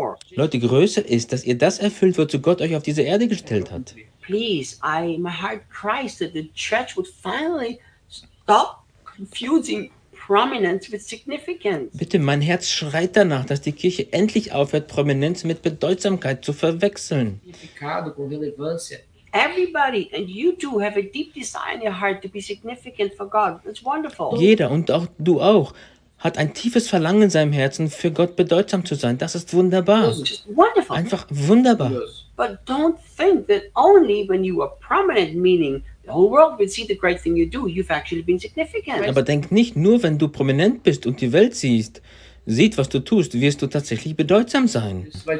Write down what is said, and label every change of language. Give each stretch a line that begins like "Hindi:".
German: Leute, Größe ist, dass ihr das erfüllt, wozu Gott euch auf diese Erde gestellt hat.
English: Please, my heart cries that the church would finally stop confusing prominence with significance.
German: Bitte, mein Herz schreit danach, dass die Kirche endlich aufhört, Prominenz mit Bedeutsamkeit zu verwechseln.
English: Everybody and you too have a deep desire in your heart to be significant for God. That's wonderful.
German: Jeder und auch du auch hat ein tiefes Verlangen in seinem Herzen, für Gott bedeutsam zu sein. Das ist wunderbar.
English: Just wonderful.
German: Einfach wunderbar.
English: Yes. But don't think that only when you are prominent, meaning the whole world will see the great thing you do, you've actually been significant.
German: Aber denk nicht, nur wenn du prominent bist und die Welt sieht, was du tust, wirst du tatsächlich bedeutsam sein.